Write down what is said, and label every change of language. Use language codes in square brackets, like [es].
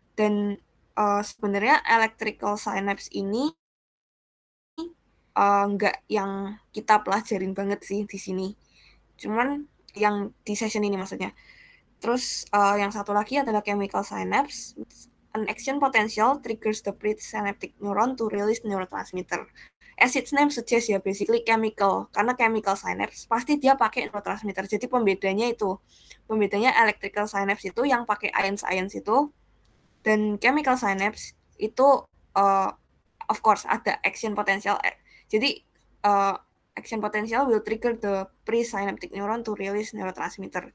[id] Dan sebenarnya electrical synapse ini nggak yang kita pelajarin banget sih di sini. Cuman yang di session ini maksudnya. Terus yang satu lagi adalah chemical synapse. [en] An action potential triggers the presynaptic neuron to release neurotransmitter. As its name suggests ya, basically chemical. [id] Karena chemical synapse pasti dia pakai neurotransmitter. Jadi pembedanya itu, pembedanya electrical synapse itu yang pakai ions itu, dan chemical synapse itu uh, of course ada action potential. [en] Jadi action potential will trigger the presynaptic neuron to release neurotransmitter.